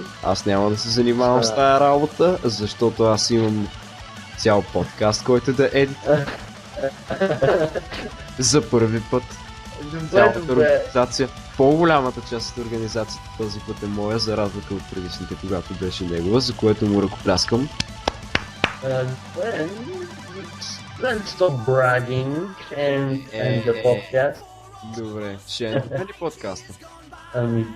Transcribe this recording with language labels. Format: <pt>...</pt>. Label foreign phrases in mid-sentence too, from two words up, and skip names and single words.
<bg>Аз няма да се занимавам с тая работа, защото аз имам цял подкаст, който да едитва. За първи път. Цялата организация, по-голямата част от организацията този път е моя, за разлика от предишните, когато беше негова, за което му ръкопляскам.</bg> <en>let's stop bragging and the podcast.</en> <bg>Добре, ще е ли подкаста? Ами,</bg>